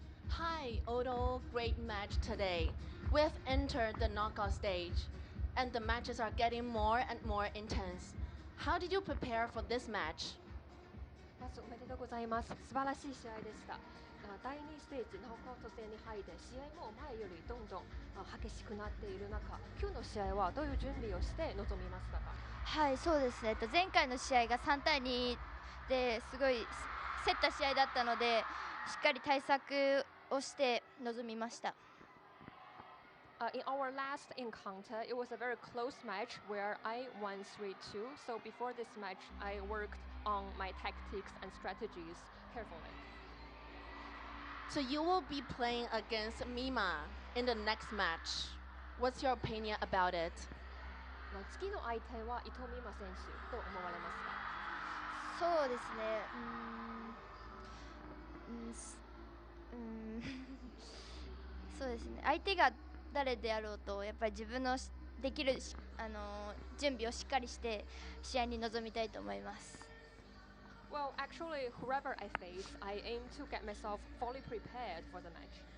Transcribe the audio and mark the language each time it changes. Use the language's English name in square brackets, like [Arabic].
[English] Hi, Odo. Great match today. We've entered the knockout stage, and the matches are getting more and more intense. How did you prepare for this match? [Japanese] まずおめでとうございます。素晴らしい試合でした。第2ステージノックアウト戦に入って試合も前よりどんどん激しくなっている中、今日の試合はどういう準備をして臨みましたか？はい、そうですね。前回の試合が3対2ですごい競った試合だったので、しっかり対策をして臨みました。 [English] In our last encounter, it was a very close match where I won 3-2. So before this match, I worked on my tactics and strategies carefully. So you will be playing against Mima in the next match. What's your opinion about it? [Japanese] 次の相手は伊藤美誠選手と思われますか？そうですね。そうですね。相手が誰であろうとやっぱり自分のできる準備をしっかりして試合に臨みたいと思います。 [English] Well, actually, whoever I face, I aim to get myself fully prepared for the match.